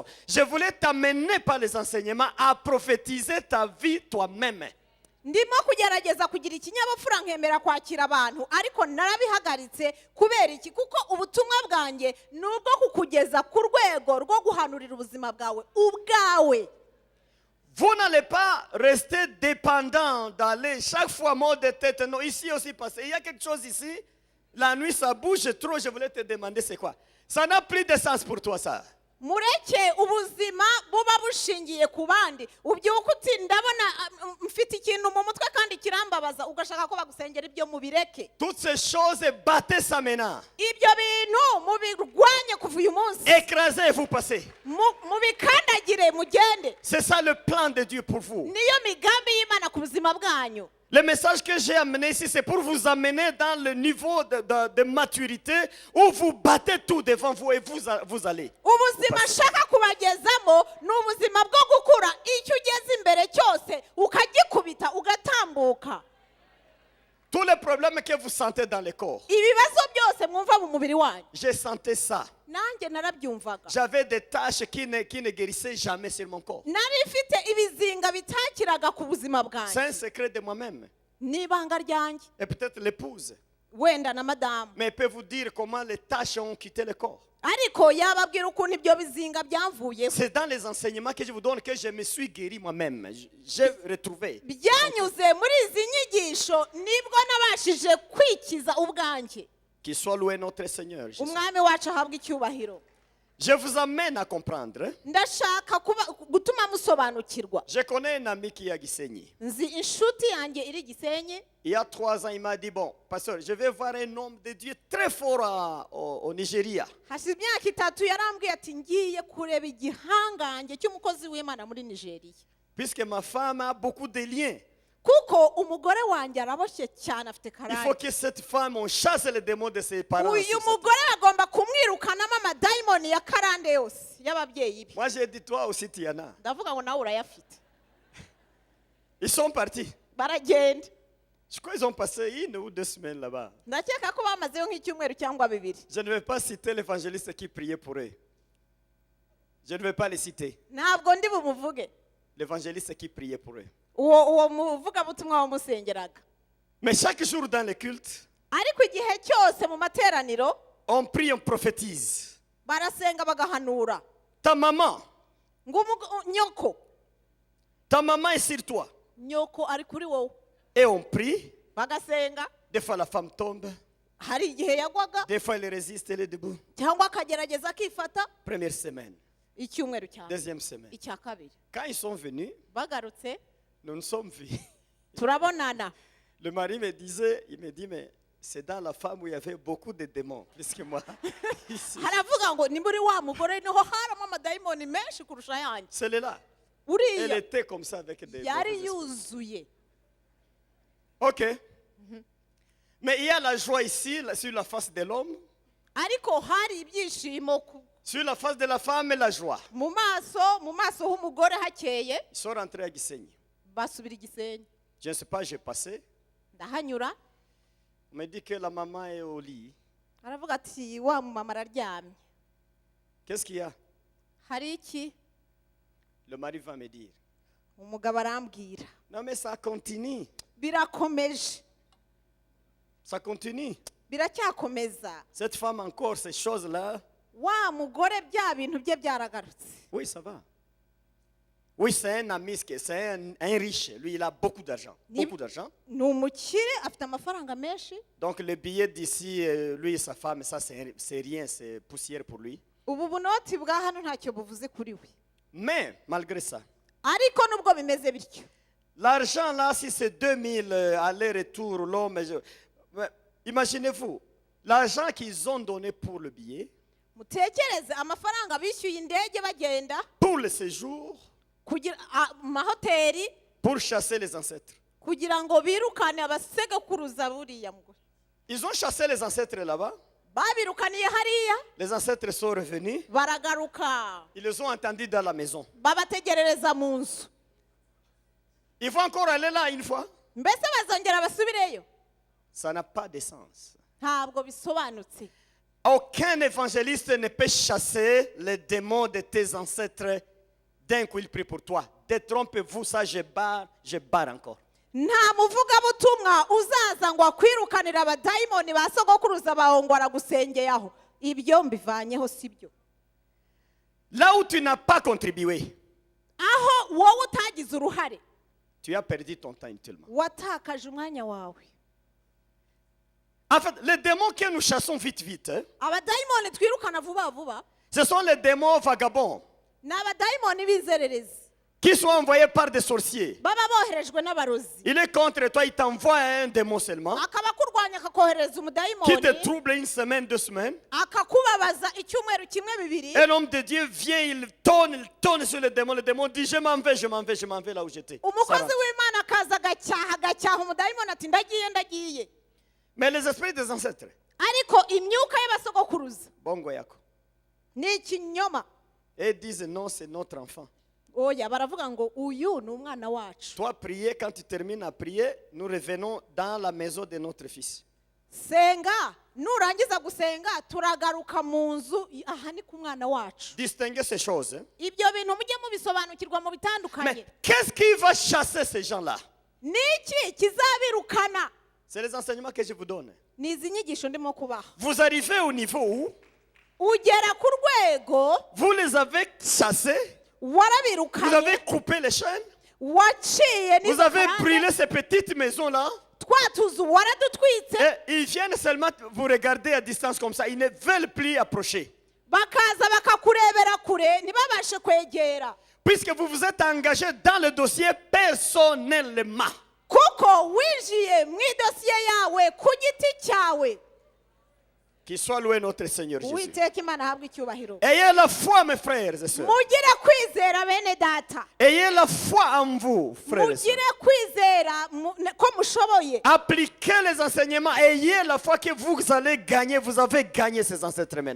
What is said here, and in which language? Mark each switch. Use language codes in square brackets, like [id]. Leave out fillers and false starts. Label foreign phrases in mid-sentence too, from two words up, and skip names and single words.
[fr] Je voulais t'amener par les enseignements à prophétiser ta vie toi-même. [rw] Ndimo kugerageza kugira ikinyabupfura nkemera kwakira abantu ariko narabihagaritse kubera iki kuko ubutumwa bwanjye nubwo kukugeza ku rwego rwo guhanurira ubuzima bwawe ubwawe. [fr] Vous n'allez pas rester dépendant d'aller chaque fois mot de tête. Non, ici aussi passé. Il y a quelque chose ici. La nuit ça bouge trop. Je voulais te demander c'est quoi. Ça n'a plus de sens pour toi ça. [rw] Mureke ubuzima buba bushingiye ku bandi ubyuka uti ndabona mfite ikintu mu mutwe kandi kirambabaza ugashaka ko bagusengera ibyo mubireke. [fr] Toutes ces choses, battez ça maintenant. [rw] Ibyo bintu mubirwanye kuva uyu munsi. [fr] Écrasez et vous passez. [rw] Mubikandagire mugende. [fr] C'est ça le plan de Dieu pour vous. [rw] Niyo migambi y'Imana ku buzima bwanyu. [fr] Le message que j'ai amené ici, c'est pour vous amener dans le niveau de maturité où vous battez tout devant vous et vous allez. [rw] Ubuzima shaka kubagezamo ni ubuzima bwo gukura icyo ugeze imbere cyose ukagikubita ugatambuka. [fr] Tous les problèmes que vous sentez dans le corps, [rw] Ibibazo byose mwumva mu mubiri wanyu. [fr] j'ai senti ça. [rw] Nanjye narabyumvaga. [fr] J'avais des tâches qui ne guérissaient jamais sur mon corps. [rw] Nari mfite ibizinga bitakiraga ku buzima bwanjye. [fr] C'est un secret de moi-même. [rw] Ni ibanga ryanjye. [fr] Et peut-être l'épouse. [rw] Wenda na madamu. [fr] Mais elle peut vous dire comment les tâches ont quitté le corps. [rw] Ariko yababwira ukuntu ibyo bizinga byavuyeho. [fr] C'est dans les enseignements que je vous donne que je me suis guéri moi-même. J'ai retrouvé. [rw] Byanyuze muri izi nyigisho nibwo nabashije kwikiza ubwanjye. [fr] Qu'il soit loué notre Seigneur Jésus. [rw] Umwami wacu ahabwa icyubahiro. [fr] Je vous amène à comprendre. [rw] Ndashaka gutuma musobanukirwa. [fr] Je connais un ami qui est à Gisenyi. [rw] Nzi inshuti yanjye iri Gisenyi. [fr] Il y a 3 ans, il m'a dit, bon, pasteur, je vais voir un homme de Dieu très fort au Nigeria. [rw] Hashize imyaka 3 yarambwiye ati ngiye kureba igihangange cy'umukozi w'Imana muri Nigeria. [fr] Puisque ma femme a beaucoup de liens. [rw] Kuko umugore wanjye araboshye cyane afite [fr] Il faut [rw] karande. [fr] que cette femme, on chasse les démons de ses parents. [rw] Uyu mugore agomba kumwirukanamo amadayimoni ya karande yose y'ababyeyi be. [fr] Moi, j'ai dit, toi aussi, tu en as. [rw] Ndavuga ngo nawe urayafite. [fr] Ils sont partis. [rw] Baragenda. [fr] Je crois qu'ils ont passé 1 ou 2 semaines là-bas. [rw] Ndakeka ko bamazeyo nk'icyumweru cyangwa 2. [fr] Je ne vais pas citer l'évangéliste qui priait pour eux. Je ne vais pas les citer. [rw] Ntabwo ndi bumuvuge. [fr] L'évangéliste qui priait pour eux. [rw] Uwo muvugabutumwa wamusengeraga. [fr] Mais chaque jour dans les cultes, [rw] Ariko igihe cyose mu materaniro [fr] on prie, on prophétise. [rw] barasenga bagahanura. [fr] Ta maman, [rw] Ngo nyoko. [fr] ta maman est sur toi. [rw] Nyoko ari kuri wowe. [fr] Et on prie. [rw] Bagasenga. [fr] Des fois la femme tombe. [rw] Hari igihe yagwaga [fr] Des fois elle résiste, elle est debout. [rw] cyangwa akagerageza akifata. [fr] Première semaine. [rw] Icyumweru cya [fr] Deuxième semaine. [rw] icya kabiri. [fr] Quand ils sont venus, [rw] Bagarutse [fr] nous nous sommes vus. [rw] turabonana. [fr] Le mari me disait, il me dit, mais c'est dans la femme où il y avait beaucoup de démons, plus que moi. Ici. [rw] Haravuga ngo ni muri wa mugore niho haramo amadayimoni menshi kurusha yanjye. [fr] Celle-là, elle [rw] Uriya [fr] était comme ça avec des [rw] yari [fr] mauvais esprits. [rw] yuzuye. [fr] Ok. Mais il y a la joie ici, sur la face de l'homme. [rw] Ariko hari ibyishimo [fr] Sur la face de la femme, la joie. [rw] mu maso h'umugore hakeye. [fr] Ils sont rentrés à Gisenyi. [rw] Basubira Gisenyi. [fr] Je ne sais pas, j'ai passé. [rw] Ndahanyura. [fr] On me dit que la maman est au lit. [rw] Aravuga ati wa mama araryamye. [fr] Qu'est-ce qu'il y a? [rw] Hari iki? [fr] Le mari va me dire. [rw] Umugabo arambwira. [fr] Non mais ça continue. [rw] Birakomeje. [fr] Ça continue. [rw] Biracyakomeza. [fr] Cette femme encore, ces choses-là. [rw] Wa mugore bya bintu bye byaragarutse. [fr] Oui, ça va. Oui, c'est un ami, c'est un riche. Lui, il a beaucoup d'argent. [rw] Ni- [fr] Beaucoup d'argent. [rw] ni umukire afite amafaranga menshi. [fr] Donc, le billet d'ici, lui et sa femme, ça, c'est rien, c'est poussière pour lui. [rw] Ubu bunoti bwa hano ntacyo buvuze kuri we, [fr] Mais, malgré ça, [rw] ariko nubwo bimeze bityo, [fr] l'argent là, si c'est 2000 aller-retour, l'homme, mais imaginez-vous, l'argent qu'ils ont donné pour le billet, [rw] mutekereze amafaranga bishyuye indege bagenda [fr] pour le séjour, [rw] kugira mu mahoteli [fr] pour chasser les ancêtres. [rw] kugira ngo birukane abasekuruza buriya mugore. [fr] Ils ont chassé les ancêtres là-bas. [rw] Babirukaniye hariya, [fr] Les ancêtres sont revenus. [rw] baragaruka [fr] Ils les ont entendus dans la maison. [rw] babategerereza mu nzu. [fr] Ils vont encore aller là une fois. [rw] Mbese bazongera basubireyo? [fr] Ça n'a pas de sens. [rw] Ntabwo bisobanutse. [fr] Aucun évangéliste ne peut chasser les démons de tes ancêtres d'un coup il prie pour toi. Détrompez-vous, ça je barre encore. [rw] Nta muvugabutumwa uzaza ngo akwirukanire abadayimoni ba sogokuruza bawe ngo aragusengeye aho. Ibyo mbivanyeho sibyo. [fr] Là où tu n'as pas contribué, [rw] Aho wowe utagize uruhare, [fr] tu as perdu ton temps inutilement. [rw] watakaje umwanya wawe. [fr] En fait, les démons que nous chassons vite, vite, hein, [rw] Abadayimoni twirukana vuba vuba [fr] ce sont les démons vagabonds [rw] ni abadayimoni b'inzererezi [fr] qui sont envoyés par des sorciers. [rw] baba boherejwe n'abarozi. [fr] Il est contre toi, il t'envoie un démon seulement [rw] Akaba akurwanya akakohereza [fr] qui te [rw] umudayimoni, [fr] trouble une semaine, 2 semaines. [rw] akakubabaza icyumweru kimwe bibiri. [fr] Et l'homme de Dieu vient, il tonne sur le démon. Le démon dit, je m'en vais là où j'étais. Ça [rw] Umukozi [fr] rentre. [rw] w'Imana akaza agacyaha umudayimoni ati ndagiye. [fr] Mais les esprits des ancêtres, [rw] Ariko imyuka y'abasogokuruza [ln] bongo yako, [rw] ni ikinyoma. [fr] et disent non, c'est notre enfant. [rw] Oya, baravuga ngo uyu ni umwana wacu. [fr] Toi, prier, quand tu termines à prier, nous revenons dans la maison de notre fils. [rw] Senga, nurangiza gusenga turagaruka mu nzu, aha ni ku mwana wacu. [fr] Distinguez ces choses. Hein. [rw] Ibyo bintu mujye mubisobanukirwa mu bitandukanye. [fr] Mais qu'est-ce qui va chasser ces gens-là? [rw] Niki kizabirukana? [fr] C'est les enseignements que je vous donne. [rw] Ni izi nyigisho ndimo kubaha. [fr] Vous arrivez au niveau où [rw] Ugera ku rwego [fr] vous les avez chassés, vous [rw] warabirukanye, [fr] avez coupé les chaînes, [rw] waciye [fr] vous avez [rw] n'inzara, [fr] brûlé ces petites maisons-là, [rw] twa tuzu waradutwitse, [fr] et ils viennent seulement vous regarder à distance comme ça. Ils ne veulent plus approcher. [rw] bakaza bakakurebera kure ntibabashe kwegera. [fr] Puisque vous vous êtes engagé dans le dossier personnellement. [rw] Kuko winjiye mu idosiye yawe ku giti cyawe. [fr] Qu'il soit loué notre Seigneur Jésus. [rw] Uwiteka Imana ahabwe icyubahiro. [fr] Ayez la foi, mes frères et sœurs. [rw] Mugire kwizera bene data. [fr] Ayez la foi en vous, frères et sœurs. [rw] Mugire kwizera ko mushoboye. [fr] Appliquez les enseignements. Ayez la foi que vous allez gagner. Vous avez gagné ces ancêtres maintenant.